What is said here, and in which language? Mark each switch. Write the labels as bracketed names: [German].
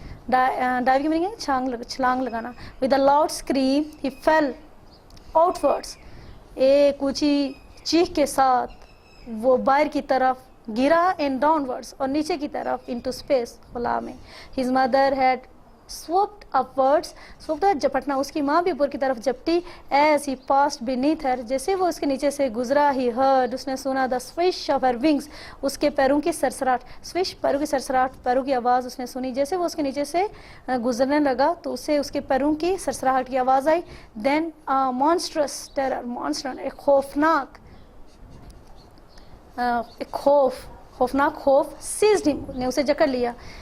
[Hindi] Dive की meaning है छलांग लगाना. [English] With a loud scream, he fell outwards, [Hindi] एक ऊंची चीख के साथ वो बाहर की तरफ गिरा. [English] And downwards, [Hindi] और नीचे की तरफ, [English] into space, [Hindi] खुला में. [English] His mother had swooped upwards, swooped [Hindi] झपटना, उसकी माँ भी ऊपर की तरफ झपटी. [English] As he passed beneath her, [Hindi] जैसे वो उसके नीचे से गुजरा. [English] He heard, [Hindi] उसने सुना. [English] The swish of her wings, [Hindi] उसके पैरों की सरसराहट. स्विश, पैरों की सरसराहट, पैरों की आवाज़ उसने सुनी. जैसे वो उसके नीचे से गुजरने लगा तो उसे उसके पैरों की सरसराहट की आवाज़ आई. [English] Then a monstrous terror, monster, [Hindi] एक खौफनाक, एक खौफनाक खौफ, [English] seized him, [Hindi] ने उसे जकड़ लिया.